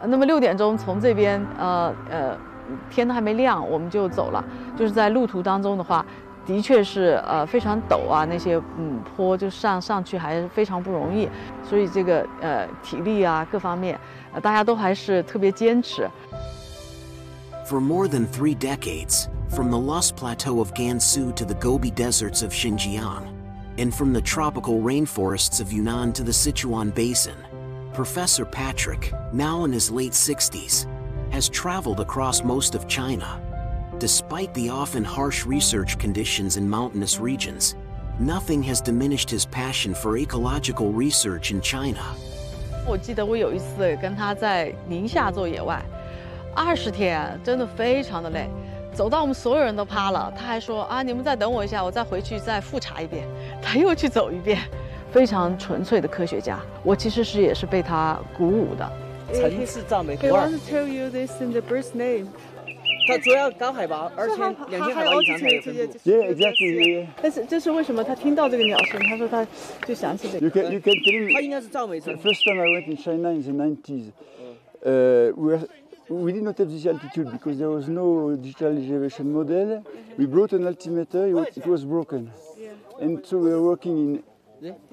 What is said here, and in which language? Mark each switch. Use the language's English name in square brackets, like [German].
[Chinese] 那么6点钟从这边，天都还没亮，我们就走了。就是在路途当中的话，的确是非常陡啊，那些坡就上去还是非常不容易，所以这个体力啊各方面，大家都还是特别坚持。 [English] For more than 3 decades, from the lush plateau of Gansu to the Gobi deserts of Xinjiang, and from the tropical rainforests of Yunnan to the Sichuan Basin, Professor Patrick, now in his late 60s, has traveled across most of China. Despite the often harsh research conditions in mountainous regions, nothing has diminished his passion for ecological research in China. [Chinese] 我记得我有一次跟他在宁夏做野外，20天，真的非常的累，走到我们所有人都趴了，他还说啊，你们再等我一下，我再回去再复查一遍，他又去走一遍，非常纯粹的科学家，我其实是也是被他鼓舞的。曾是赞美 [English] He wants to tell you this in the bird's name. [Chinese] 它主要高海拔，而且两千海拔以上才有分布。 [English] Yeah, exactly. [Chinese] 但是这是为什么？他听到这个鸟声，他说他就想起这个。 [English] You can tell me. [Chinese] 它应该是赞美声。 [English] The first time I went in China in the 90s, we did not have this altitude because there was no digital elevation model. We brought an altimeter. It was broken. And so we were working in.